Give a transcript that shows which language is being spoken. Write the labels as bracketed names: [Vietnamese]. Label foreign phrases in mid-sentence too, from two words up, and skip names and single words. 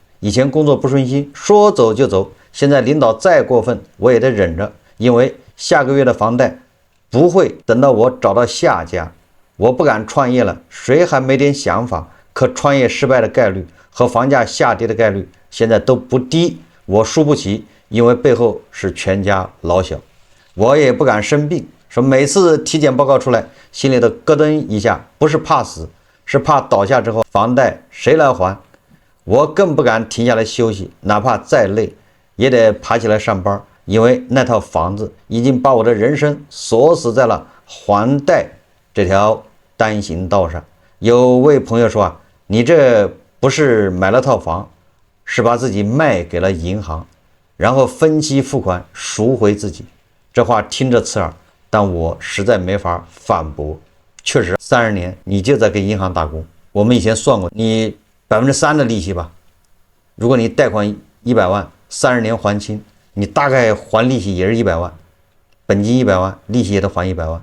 [Chinese] 以前工作不順心，說走就走，現在領導再過分我也得忍着，因為下個月的房貸不會等到我找到下家。我不敢創業了，誰還沒點想法？可創業失敗的概率和房價下跌的概率現在都不低，我輸不起，因為背後是全家老小。我也不敢生病，說每次體檢報告出來，心裡都咯噔一下，不是怕死， 是怕倒下之後房貸誰來還。我更不敢停下來休息，哪怕再累也得爬起来上班，因為那套房子已经把我的人生锁死在了还贷这条单行道上。有位朋友说你這不是買了套房，是把自己賣給了銀行，然後分期付款贖回自己。這話聽着刺耳，但我實在沒法反駁。確實30年你就在給銀行打工。我們以前算過，你3%的利息吧，如果你貸款100萬，30年還清，你大概還利息也是100萬，本金100萬，利息也得還100萬。